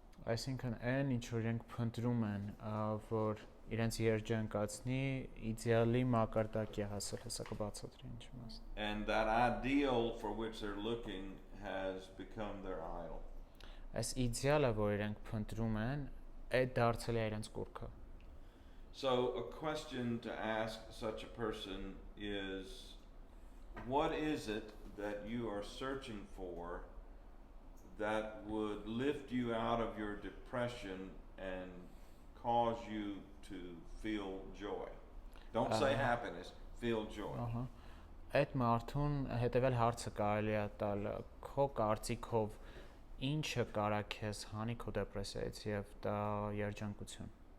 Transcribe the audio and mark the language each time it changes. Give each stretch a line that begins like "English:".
Armenian: Այսինքն այն ինչ որ իրենք փնտրում են, որ իրենց երջանկացնի, իդեալի մակարդակի հասել, հեսա կբացատրի ինչ մաս։
English: And that ideal for which they're looking has become their idol.
Armenian: Այս իդեալը, որ իրենք փնտրում են, այդ դարձել է իրենց կուռքը։
English: So a question to ask such a person is, what is it that you are searching for that would lift you out of your depression and cause you to feel joy? Don't say happiness, feel joy.
Armenian: Այդ մարդուն հետևել հարցը կարելի է տալ քո կարծիքով ինչը կարա քեզ հանի քո դեպրեսիայից եւ դա երջանկություն։